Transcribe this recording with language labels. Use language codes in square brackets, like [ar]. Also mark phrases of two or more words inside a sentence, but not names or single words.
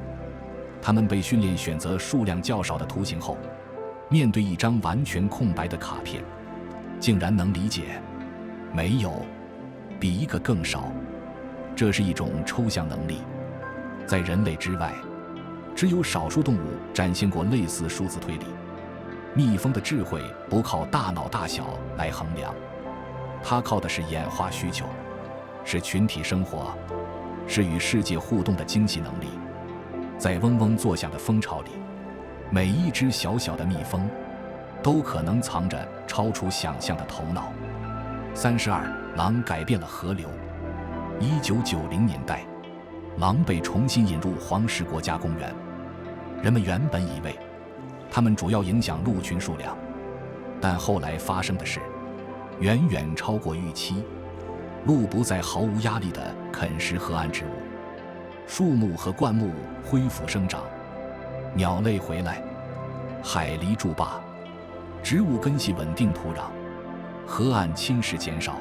[zh] 它們被訓練選擇數量較少的圖形後，面對一張完全空白的卡片，竟然能理解沒有比一個更少。這是一種抽象能力，在人類之外，只有少數動物展現過類似數字推理。蜜蜂的智慧不靠大腦大小來衡量，它靠的是演化需求，是群體生活，是與世界互動的精細能力。在嗡嗡作響的蜂巢裡，每一隻小小的蜜蜂都可能藏着超出想象的頭腦。32. 狼改变了河流。1990年代，狼被重新引入黄石国家公園， 人們原本以為它們主要影響鹿群數量，但后來發生的事遠遠超過預期。鹿不再毫無壓力地啃食河岸植物，樹木和灌木恢復生長，鳥類回來，海狸築壩，植物根系穩定土壤，河岸侵蝕減少。